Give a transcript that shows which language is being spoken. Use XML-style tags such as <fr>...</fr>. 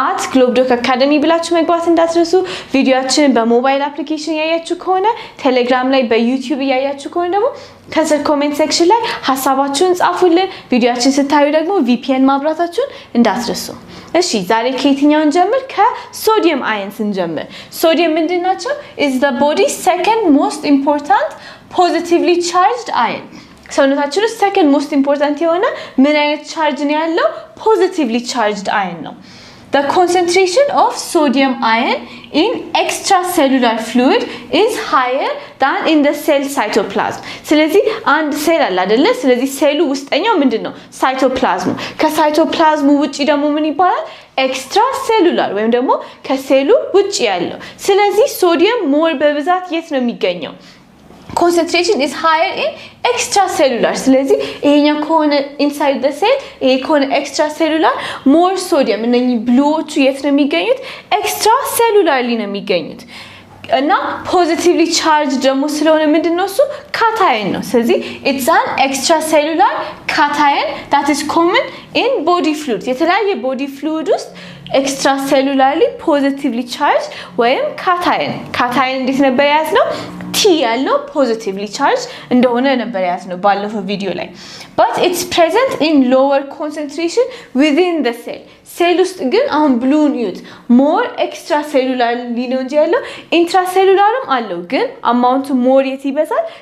<am>@ግሎብ አካዳሚ ብላችሁ መግባት እንዳትረሱ። ቪዲዮአችንን በሞባይል አፕሊኬሽን ያያችሁ ከሆነ ቴሌግራም ላይ፣ በዩቲዩብ ያያችሁ ከሆነ ደግሞ ከስር ኮሜንት ሴክሽን ላይ ሐሳባችሁን ጻፉልን። ቪዲዮአችን ስታዩ ደግሞ VPN ማብራታችሁን እንዳትረሱ። እሺ ዛሬ ከየትኛውን ጀምር? ከሶዲየም አየንስ እንጀምር። ሶዲየም ምንድናቸው?</am> <en>is the body's second most important positively charged ion።</en> <am>ሰውነታችን ውስጥ second most important የሆነ ምን አይነት ቻርጅ ነው ያለው?</am> <en>positively charged ion ነው። The concentration of sodium ion in extracellular fluid is higher than in the cell cytoplasm.</en> <am>ስለዚህ አንድ ሴል አለ አይደለ? ስለዚህ ሴሉ ውስጠኛው ምንድነው? ሳይቶፕላዝም። ከሳይቶፕላዝሙ ውጪ ደግሞ ምን ይባላል? ኤክስትራሴሉላር ወይም ደግሞ ከሴሉ ውጪ ያለው። ስለዚህ ሶዲየም ሞር በብዛት የት ነው የሚገኘው?</am> <en>concentration is higher in extracellular.</en> <am>ስለዚህ ይሄኛው ከሆነ</am> <en>inside the cell</en> <am>ይሄ ከሆነ</am> <en>extracellular more sodium</en> <am>እነኚህ ብሉዎቹ የት ነው የሚገኙት? extracellularly ነው የሚገኙት። እና positively charged ደግሞ ስለሆነ ምንድነው እሱ?</am> <en>cation ነው። ስለዚህ it's an extracellular cation that is common in body fluids።</en> <am>የተለያየ body fluid ውስጥ extracellularly positively charged ወይም cation እንዴት ነበር ያዝነው? T ያለው positively charged እንደሆነ ነበር ያዝነው ባለፈው ቪዲዮ ላይ።</am> <en>but it's present in lower concentration within the cell።</en> <am>ሴል ውስጥ ግን አሁን ብሉን ዩት more extracellularly ነው እንጂ ያለው intracellularም አለው፣ ግን አማውንቱ more የት ይበዛል?</am>